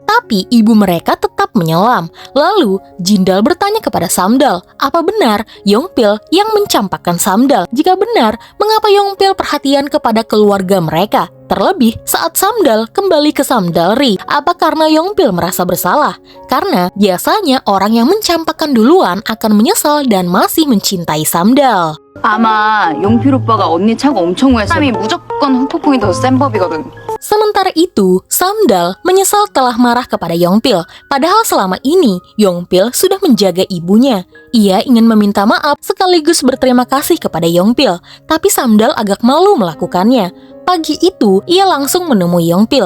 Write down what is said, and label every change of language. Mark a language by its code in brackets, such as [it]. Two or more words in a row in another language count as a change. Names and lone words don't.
[id] Tapi ibu mereka tetap menyelam. Lalu, Jindal bertanya kepada Samdal, apa benar Yongpil yang mencampakkan Samdal? Jika benar, mengapa Yongpil perhatian kepada keluarga mereka? Terlebih saat Samdal kembali ke Samdalri. Apa karena Yongpil merasa bersalah? Karena biasanya orang yang mencampakkan duluan akan menyesal dan masih mencintai Samdal. [ko] 아마 용필 오빠가 언니 차고 엄청 후회했어. 사람이 무조건 후폭풍이 더 센 법이거든. [id] Sementara itu, Samdal menyesal telah marah kepada Yongpil. Padahal selama ini, Yongpil sudah menjaga ibunya. Ia ingin meminta maaf sekaligus berterima kasih kepada Yongpil. Tapi Samdal agak malu melakukannya. Pagi itu, ia langsung menemui Yongpil.